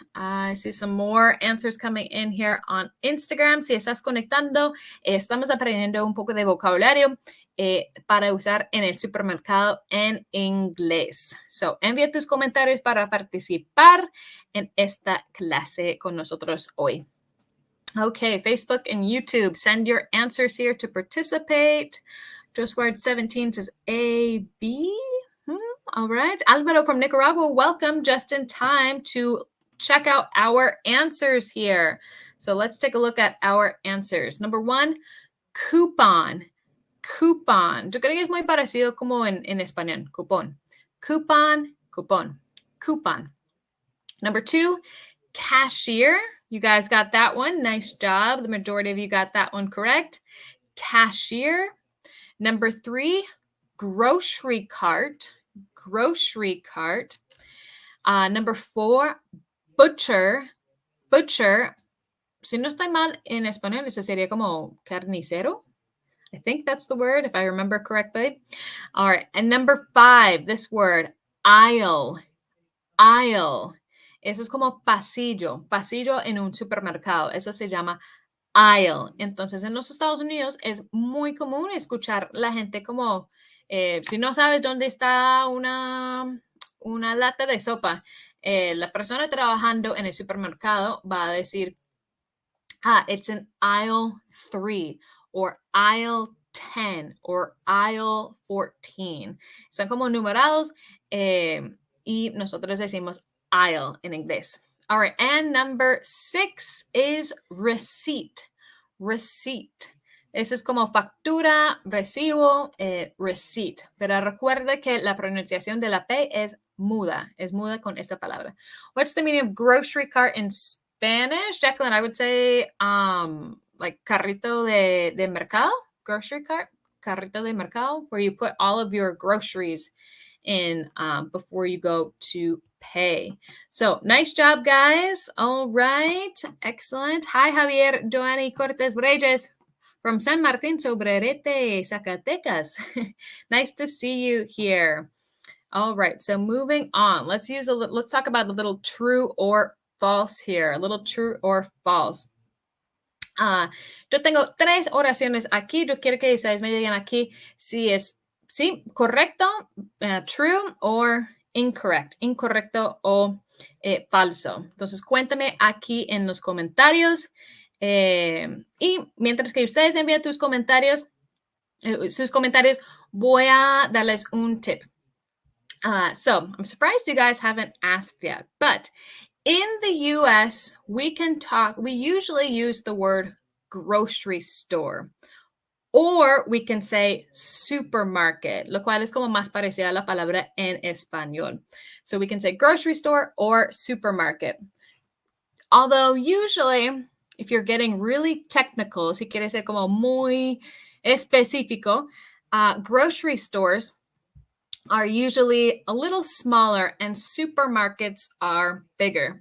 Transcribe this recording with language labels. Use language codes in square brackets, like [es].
[en] I see some more answers coming in here on Instagram. [es] Si estás conectando, estamos aprendiendo un poco de vocabulario para usar en el supermercado en inglés. So, envía tus comentarios para participar en esta clase con nosotros hoy. [en] Okay, Facebook and YouTube, send your answers here to participate. Just Word 17 says A, B. All right. Alvaro from Nicaragua, welcome just in time to check out our answers here. So let's take a look at our answers. Number 1, coupon. Coupon. [es] Yo creo que es muy parecido como en español. [en] Coupon. Coupon, coupon, coupon. Number 2, cashier. You guys got that one. Nice job. The majority of you got that one correct. Cashier. Number 3, grocery cart. Grocery cart. Number 4, butcher. Butcher. [es] Si no estoy mal en español, eso sería como carnicero. [en] I think that's the word, if I remember correctly. All right. And number 5, this word, aisle. Aisle. [es] Eso es como pasillo. Pasillo en un supermercado. Eso se llama aisle. Entonces, en los Estados Unidos es muy común escuchar la gente como, si no sabes dónde está una lata de sopa, la persona trabajando en el supermercado va a decir, [en] it's an aisle 3 or aisle 10 or aisle 14. [es] Están como numerados y nosotros decimos aisle en inglés. [en] All right, and number 6 is receipt. Receipt. [es] Eso es como factura, recibo, receipt. Pero recuerde que la pronunciación de la P es muda con esta palabra. [en] What's the meaning of grocery cart in Spanish? Jacqueline, I would say like [es] carrito de mercado, [en] grocery cart, carrito de mercado, where you put all of your groceries in before you go to pay. So nice job, guys. All right. Excellent. Hi, Javier Joanny Cortez Brejes from San Martin Sobrerete, Zacatecas. Nice to see you here. All right. So moving on, let's talk about a little true or false here. A little true or false. [es] Yo tengo 3 oraciones aquí. Yo quiero que ustedes me digan aquí si es sí, correcto, [en] true or incorrect, [es] incorrecto o falso. Entonces, cuéntame aquí en los comentarios. Y mientras que ustedes envían sus comentarios, voy a darles un tip. [en] So, I'm surprised you guys haven't asked yet, but in the US, we usually use the word grocery store. Or we can say supermarket, [es] lo cual es como más parecida a la palabra en español. [en] So we can say grocery store or supermarket. Although usually, if you're getting really technical, [es] si quieres ser como muy específico, [en] grocery stores are usually a little smaller and supermarkets are bigger.